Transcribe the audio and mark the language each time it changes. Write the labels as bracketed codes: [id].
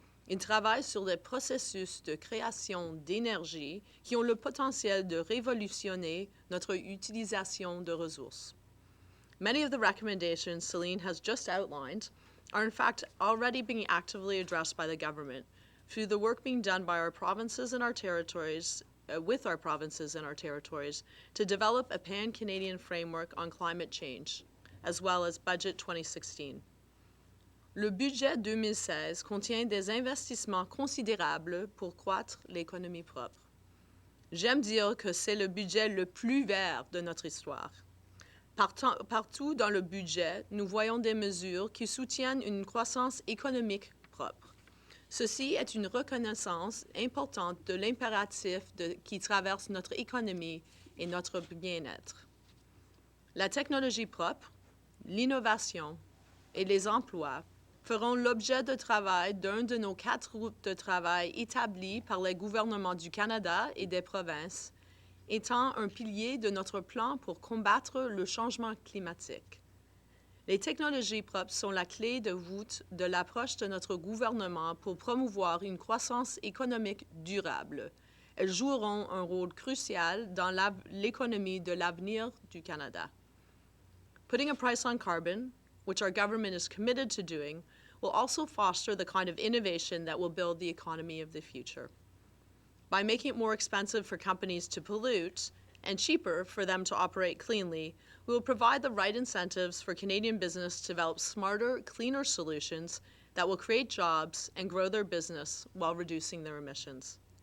[fr] Il travaille sur des processus de création d'énergie qui ont le potentiel de révolutionner notre utilisation de ressources. [en] Many of the recommendations Celine has just outlined are in fact already being actively addressed by the government through the work being done by our provinces and our territories, with our provinces and our territories, to develop a pan-Canadian framework on climate change, as well as Budget 2016. [fr] Le budget 2016 contient des investissements considérables pour croître l'économie propre. J'aime dire que c'est le budget le plus vert de notre histoire. Partout dans le budget, nous voyons des mesures qui soutiennent une croissance économique propre. Ceci est une reconnaissance importante de l'impératif qui traverse notre économie et notre bien-être. La technologie propre, l'innovation et les emplois feront l'objet de travail d'un de nos 4 groupes de travail établis par les gouvernements du Canada et des provinces, étant un pilier de notre plan pour combattre le changement climatique. Les technologies propres sont la clé de voûte de l'approche de notre gouvernement pour promouvoir une croissance économique durable. Elles joueront un rôle crucial dans l'économie de l'avenir du Canada. [en] Putting a price on carbon, which our government is committed to doing, will also foster the kind of innovation that will build the economy of the future. By making it more expensive for companies to pollute and cheaper for them to operate cleanly, we will provide the right incentives for Canadian business to develop smarter, cleaner solutions that will create jobs and grow their business while reducing their emissions.